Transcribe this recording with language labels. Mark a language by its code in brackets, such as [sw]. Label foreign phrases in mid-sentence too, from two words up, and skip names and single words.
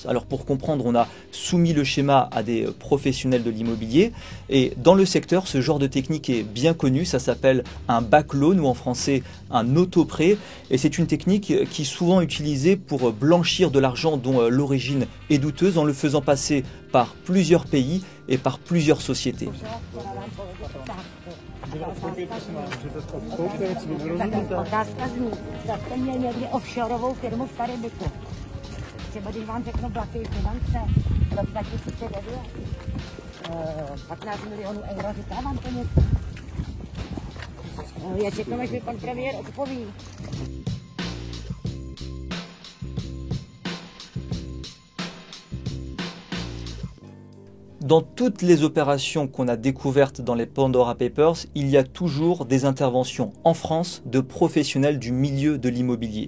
[fr] Alors pour comprendre, on a soumis le schéma à des professionnels de l'immobilier et dans le secteur, ce genre de technique est bien connu, ça s'appelle un [en] back loan [fr] ou en français un auto-prêt et c'est une technique qui est souvent utilisée pour blanchir de l'argent dont l'origine est douteuse en le faisant passer par plusieurs pays et par plusieurs sociétés. [cs] Otázka zní, zda jste měl někdy offshoreovou firmu v Karibiku. Třeba když vám řeknu Blaky finance, rok 2009, 15 milionů euro, říká vám to něco? Já čekám, až mi pan premiér odpoví. [fr] Dans toutes les opérations qu'on a découvertes dans les Pandora Papers, il y a toujours des interventions en France de professionnels du milieu de l'immobilier.